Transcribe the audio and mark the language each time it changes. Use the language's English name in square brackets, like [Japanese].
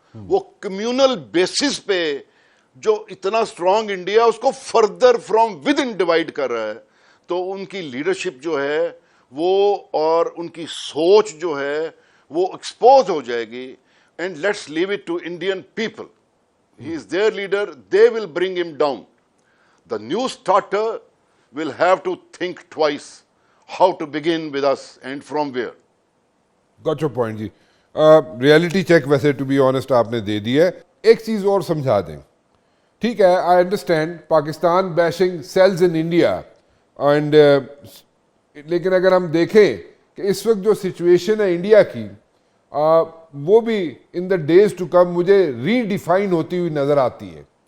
[Urdu] وہ communal basis پہ جو اتنا اسٹرانگ انڈیا اس کو [English] further from within [Urdu] divide کر رہا ہے. تو ان کی لیڈرشپ جو ہے وہ, اور ان کی سوچ جو ہے وہ ایکسپوز ہو جائے گی. [English] And let's leave it to Indian people. He is their leader, they will bring him down. The new starter will have to think twice how to begin with us and from where. Got your point ji. [Urdu] Reality check ویسے [English] to be honest [Urdu] آپ نے دے دی ہے. ایک چیز اور سمجھا دیں. ٹھیک ہے, [English] I understand Pakistan bashing sells in India, [Urdu] and لیکن اگر ہم دیکھیں کہ اس وقت جو سچویشن ہے انڈیا کی, وہ بھی [English] in the days to come [Urdu] مجھے ری ڈیفائن ہوتی ہوئی نظر آتی ہے.